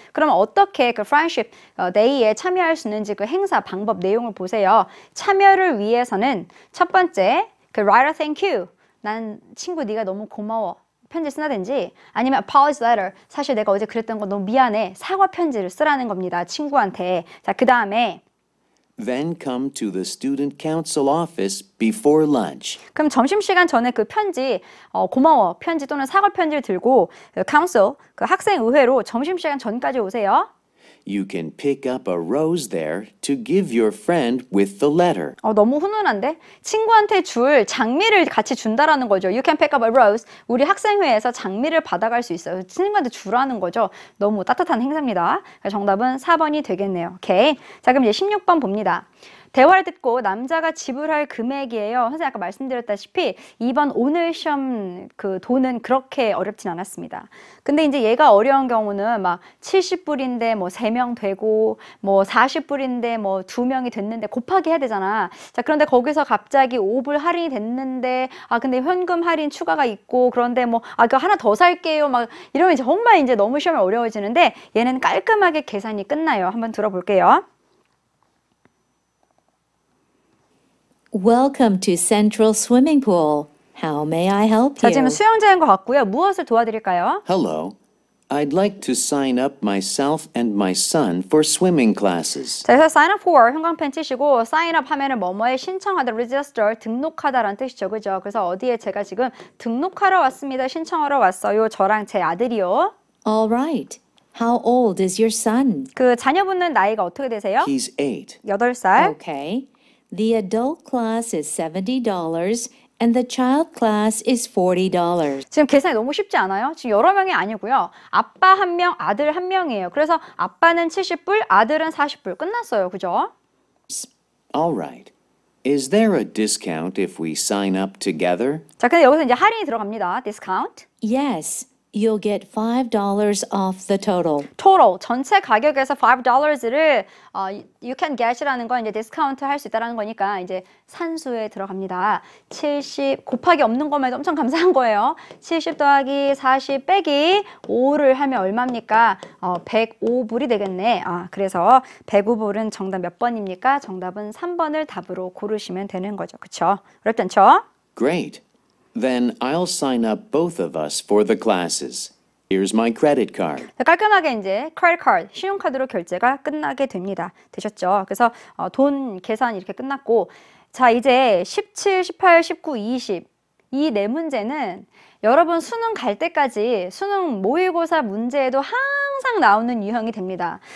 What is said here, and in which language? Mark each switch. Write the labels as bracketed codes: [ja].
[ko] 그럼 어떻게 그 Friendship Day에 참여할 수 있는지 그 행사 방법 내용을 보세요. 참여를 위해서는 첫 번째, 그 [en] write a thank you. [ko] 난 친구 네가 너무 고마워. 편지 쓰나든지 아니면 apology letter. 사실 내가 어제 그랬던 거 너무 미안해. 사과 편지를 쓰라는 겁니다. 친구한테. 자, 그 다음에 [en] Then come to the Student Council office before lunch. [ko] 그럼 점심시간 전에 그 편지, 고마워 편지 또는 사과 편지를 들고 그 council, 그 학생의회로 점심시간 전까지 오세요. [en] You can pick up a rose there to give your friend with the letter. [ko] 너무 훈훈한데? 친구한테 줄 장미를 같이 준다라는 거죠. [en] You can pick up a rose. [ko] 우리 학생회에서 장미를 받아갈 수 있어요. 친구한테 주라는 거죠. 너무 따뜻한 행사입니다. 정답은 4번이 되겠네요. 오케이. 자, 그럼 이제 16번 봅니다. 대화를 듣고 남자가 지불할 금액이에요. 선생님 아까 말씀드렸다시피 이번 오늘 시험 그 돈은 그렇게 어렵진 않았습니다. 근데 이제 얘가 어려운 경우는 막 70불인데 뭐 3명 되고 뭐 40불인데 뭐 2명이 됐는데 곱하기 해야 되잖아. 자, 그런데 거기서 갑자기 5불 할인이 됐는데 근데 현금 할인 추가가 있고 그런데 뭐 그거 하나 더 살게요. 막 이러면 이제 정말 이제 너무 시험이 어려워지는데 얘는 깔끔하게 계산이 끝나요. 한번 들어볼게요. [en] Welcome to Central Swimming Pool. How may I help [ko] 자, 지금 [en] you? [ko] 수영장인 것 같고요. 무엇을 도와드릴까요? [en] Hello. I'd like to sign up myself and my son for swimming classes. [ko] 자, 그래서 sign up for 형광펜 치시고 sign up 하면은 뭐뭐에 신청하다, register, 등록하다라는 뜻이죠. 그죠? 그래서 어디에 제가 지금 등록하러 왔습니다. 신청하러 왔어요. 저랑 제 아들이요. [en] All right. How old is your son? [ko] 그 자녀분은 나이가 어떻게 되세요? [en] He's 8. [ko] 8살. [en] Okay. The adult class is $70 and the child class is $40. [ko] 지금 계산이 너무 쉽지 않아요? 지금 여러 명이 아니고요. 아빠 1명, 아들 1명이에요. 그래서 아빠는 70불, 아들은 40불. 끝났어요. 그죠? [en] All right. Is there a discount if we sign up together? [ko] 자, 근데 여기서 이제 할인이 들어갑니다. [en] discount. Yes. You'll get $5 off the total. [ko] total 전체 가격에서 $5를 [en] you can get [ko] 이라는 건 이제 디스카운트 할 수 있다라는 거니까 이제 산수에 들어갑니다. 70 곱하기 없는 거면 엄청 감사한 거예요. 70 더하기 40 빼기 5를 하면 얼마입니까? 105불이 되겠네. 그래서 105불은 정답 몇 번입니까? 정답은 3번을 답으로 고르시면 되는 거죠. 그쵸? 어렵지 않죠? [en] Great. Then I'll sign up both of us for the classes. Here's my credit card. [ko] 깔끔하게 이제 credit card, 신용카드로 결제가 끝나게 됩니다. 되셨죠? 그래서 돈 계산 이렇게 끝났고 자, 이제 17, 18, 19, 20 이 네 문제는 여러분 수능 갈 때까지 수능 모의고사 문제에도 항상 나오는 유형이 됩니다.